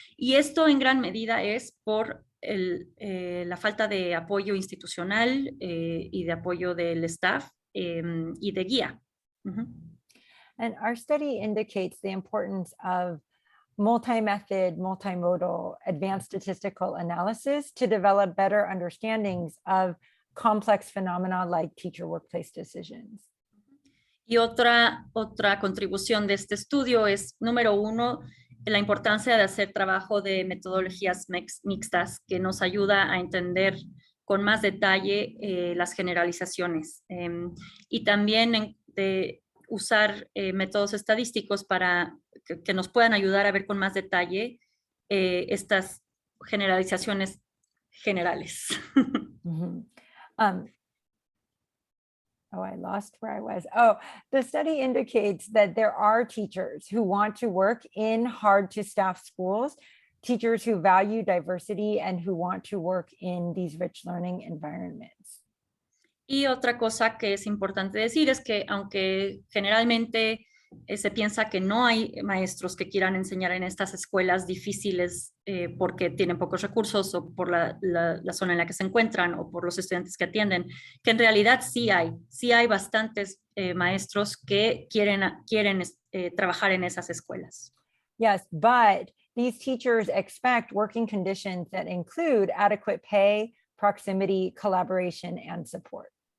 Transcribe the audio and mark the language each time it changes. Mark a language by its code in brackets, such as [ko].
[es] Y esto en gran medida es por la falta de apoyo institucional y de apoyo del staff y de guía. Uh-huh. [en] And our study indicates the importance of multi-method, multimodal, advanced statistical analysis to develop better understandings of complex phenomena like teacher workplace decisions. [es] Y otra contribución de este estudio es, número uno, la importancia de hacer trabajo de metodologías mixtas que nos ayuda a entender con más detalle las generalizaciones y también de usar métodos estadísticos para que nos puedan ayudar a ver con más detalle estas generalizaciones generales. [en] Mm-hmm. I lost where I was. Oh, the study indicates that there are teachers who want to work in hard to staff schools, teachers who value diversity and who want to work in these rich learning environments. [es] Y otra cosa que es importante decir es que aunque generalmente se piensa que no hay maestros que quieran enseñar en estas escuelas difíciles porque tienen pocos recursos o por la zona en la que se encuentran o por los estudiantes que atienden, que en realidad sí hay bastantes maestros que quieren trabajar en esas escuelas. [en] Yes, but these teachers expect working conditions that include adequate pay, proximity, collaboration, and support.